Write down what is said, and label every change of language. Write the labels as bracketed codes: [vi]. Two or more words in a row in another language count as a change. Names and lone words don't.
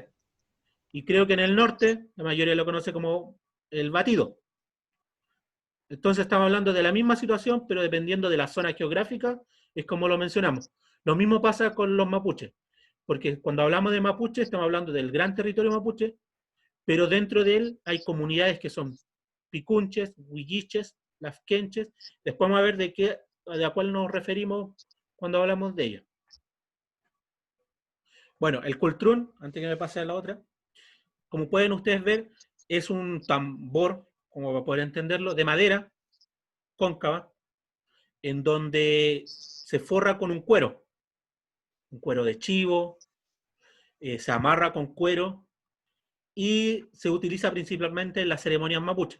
[es] Y creo que en el norte la mayoría lo conoce como el batido. Entonces estamos hablando de la misma situación, pero dependiendo de la zona geográfica, es como lo mencionamos. Lo mismo pasa con los mapuches, porque cuando hablamos de mapuche, estamos hablando del gran territorio mapuche, pero dentro de él hay comunidades que son picunches, huilliches, lafkenches. Después vamos a ver de a cuál nos referimos cuando hablamos de ella. Bueno, el cultrún, antes que me pase a la otra, como pueden ustedes ver, es un tambor, como para poder entenderlo, de madera cóncava, en donde se forra con un cuero de chivo, se amarra con cuero y se utiliza principalmente en las ceremonias mapuche.